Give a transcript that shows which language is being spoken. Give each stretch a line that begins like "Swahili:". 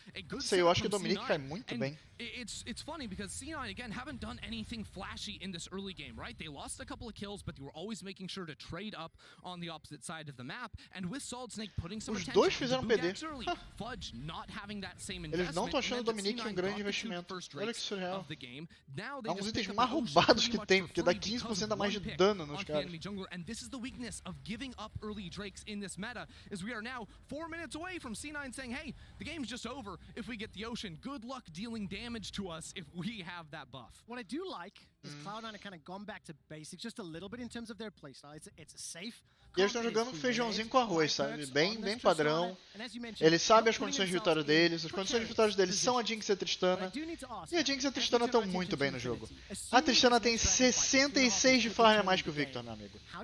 Portuguese: Não sei, eu acho que o Dominique cai muito bem.
English: It's funny because C9 again haven't done anything flashy in this early game, right? They lost a couple of kills, but they were always making sure to trade up on the opposite side of the map. And with Solid Snake putting some
Portuguese: Os dois fizeram PD.
English: Fudge not having that same
Portuguese: Eles não estão achando o Dominique um grande investimento. Olha que surreal. Há uns itens mais roubados que tem, porque dá 15% a mais de dano nos caras.
English: And this is the weakness of giving up early Drakes in this meta, is we are now 4 minutes away from C9 saying, hey, the game's just over if we get the Ocean. Good luck dealing damage to us if we have that buff. What I do like is Cloud9 have kind of gone back to basics just a little bit in terms of their playstyle. It's a safe.
Portuguese: E eles estão jogando feijãozinho com arroz, sabe? Bem padrão. Eles sabem as condições de vitória deles. As condições de vitória deles são a Jinx e a Tristana. E a Jinx e a Tristana estão muito bem no jogo. A Tristana tem 66 de farm a mais que o Victor, meu amigo.